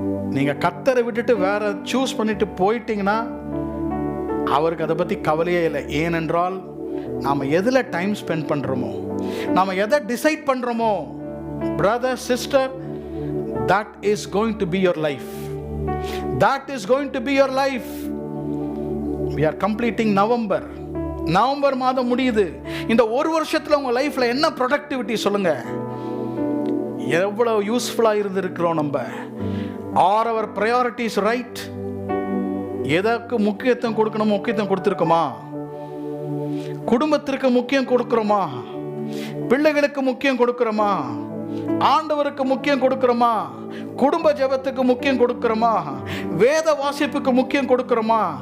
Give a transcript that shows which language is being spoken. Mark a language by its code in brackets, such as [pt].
[ta] நீங்க கர்த்தரை விட்டுட்டு வேற சூஸ் பண்ணிட்டு போயிட்டீங்கன்னா அவருக்கு அதை பத்தி கவலையே இல்லை. ஏனென்றால் நாம எதுல டைம் ஸ்பெண்ட் பண்றோமோ, நாம எதை டிசைட் பண்றோமோ, [en] brother sister, that is going to be your life. That is going to be your life. We are completing [ta] November மாதம் முடியுது. இந்த ஒரு வருஷத்துல உங்க லைஃப்ல என்ன ப்ரொடக்டிவிட்டி சொல்லுங்க? எவ்வளவு யூஸ்ஃபுல்லா இருந்திருக்கிறோம் நம்ம? [en] Are our priorities right? [ta] எதற்கு முக்கியத்துவம் கொடுக்கணும், முக்கியத்துவம் கொடுத்திருக்கோமா? குடும்பத்திற்கு முக்கியம் கொடுக்கிறோமா? பிள்ளைகளுக்கு முக்கியம் கொடுக்கிறோமா? ஆண்டவருக்கு முக்கியம் கொடுக்கிறோமா? குடும்ப ஜெபத்துக்கு முக்கியம் கொடுக்கிறோமா? வேத வாசிப்புக்கு முக்கியம் கொடுக்கிறோமா?